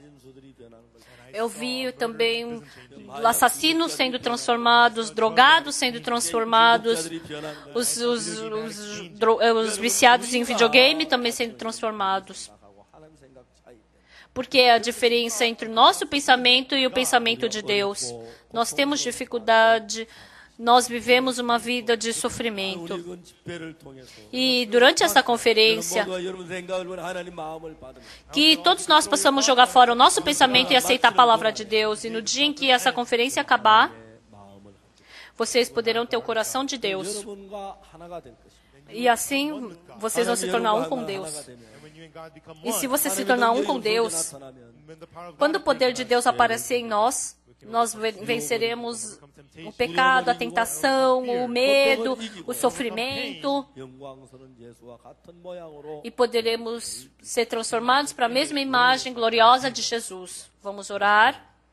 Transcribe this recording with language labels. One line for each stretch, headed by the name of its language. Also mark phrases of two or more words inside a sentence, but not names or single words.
Portuguese: Eu vi também assassinos sendo transformados, drogados sendo transformados, os viciados em videogame também sendo transformados. Porque a diferença entre o nosso pensamento e o pensamento de Deus. Nós temos dificuldade nós vivemos uma vida de
Korean: 우리
Portuguese: sofrimento.
Korean: 이건 집회를 통해서
Portuguese: E durante esta conferência,
Korean: 모두가 여러분 생각을 하나님 마음을 받으면
Portuguese: que todos nós possamos jogar fora o nosso pensamento e aceitar a palavra de Deus. E no dia em que essa conferência acabar,
Korean: 마음을
Portuguese: vocês poderão ter o coração de Deus.
Korean: 여러분과 하나가 될 것입니다.
Portuguese: E assim, vocês vão se tornar um com Deus.
English: And when you and God become
Portuguese: E
English: one,
Portuguese: se você se tornar um com Deus,
English: when the power of
Portuguese: quando o
English: God
Portuguese: poder de Deus aparecer em nós, nós venceremos o pecado, a tentação, o medo, o sofrimento
Korean: 영광스러운 예수와 같은 모양으로
Portuguese: e poderemos ser transformados para a mesma imagem gloriosa de Jesus. Vamos orar.